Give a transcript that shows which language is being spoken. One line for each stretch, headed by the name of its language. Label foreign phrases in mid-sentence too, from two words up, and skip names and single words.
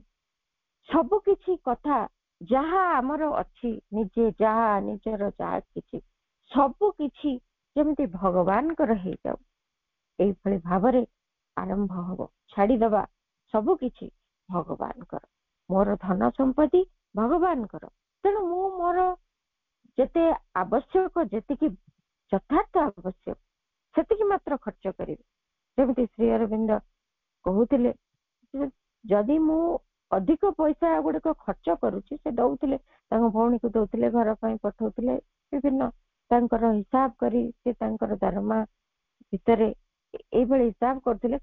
Odia: ସବୁ କିଛି କଥା ଯାହା ଆମର ଅଛି, ନିଜେ ଯାହା ନିଜର ଯାହା କିଛି, ସବୁ କିଛି ଯେମିତି ଭଗବାନଙ୍କର ହେଇଯାଉ, ଏଇଭଳି ଭାବରେ ଆରମ୍ଭ ହବ। ଛାଡିଦବା ସବୁ କିଛି ଭଗବାନଙ୍କର। ମୋର ଧନ ସମ୍ପତ୍ତି ଭଗବାନଙ୍କର। तेणु ମୁଁ ମୋର ଯେତେ ଆବଶ୍ୟକ, ଯେତିକି ଯଥାର୍ଥ ଆବଶ୍ୟକ ସେତିକି ମାତ୍ର ଖର୍ଚ୍ଚ କରିବି। ଯେମିତି ଶ୍ରୀ ଅରବିନ୍ଦ କହୁଥିଲେ ଯଦି ମୁଁ ଅଧିକ ପଇସା ଗୁଡିକ ଖର୍ଚ୍ଚ କରୁଛି, ସେ ଦଉଥିଲେ ତାଙ୍କ ଭଉଣୀକୁ ଦଉଥିଲେ, ଘର ପାଇଁ ପଠଉଥିଲେ, ବିଭିନ୍ନ ତାଙ୍କର ହିସାବ କରି ସେ ତାଙ୍କର ଦରମା ଭିତରେ ଏଇଭଳି ହିସାବ କରୁଥିଲେ।